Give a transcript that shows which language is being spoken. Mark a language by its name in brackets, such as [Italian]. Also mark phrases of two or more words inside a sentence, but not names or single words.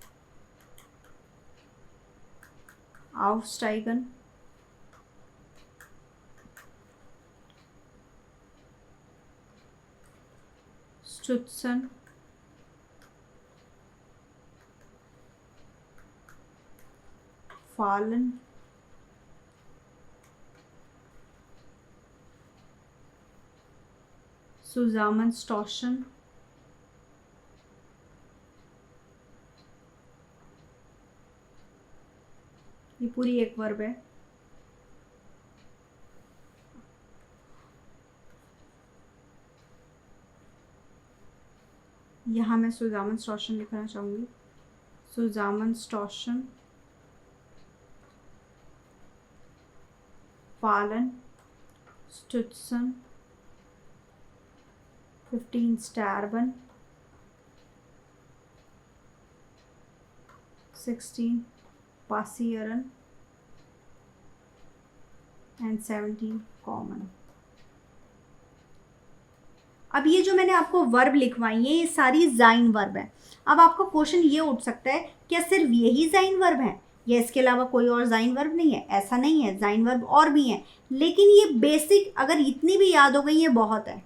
[German] aufsteigen, stützen, fallen, zusammenstoßen, [Hindi] ये पूरी एक वर्ब है। यहाँ मैं zusammenstoßen लिखना चाहूँगी। [German] zusammenstoßen, fallen, stützen, 15 sterben, 16 passieren and 17 common। [Hindi] अब ये जो मैंने आपको वर्ब लिखवाई है ये सारी ज़ाइन वर्ब है। अब आपको क्वेश्चन ये उठ सकता है क्या सिर्फ यही ज़ाइन वर्ब है या इसके अलावा कोई और ज़ाइन वर्ब नहीं है? ऐसा नहीं है, ज़ाइन वर्ब और भी हैं, लेकिन ये बेसिक अगर इतनी भी याद हो गई ये बहुत है।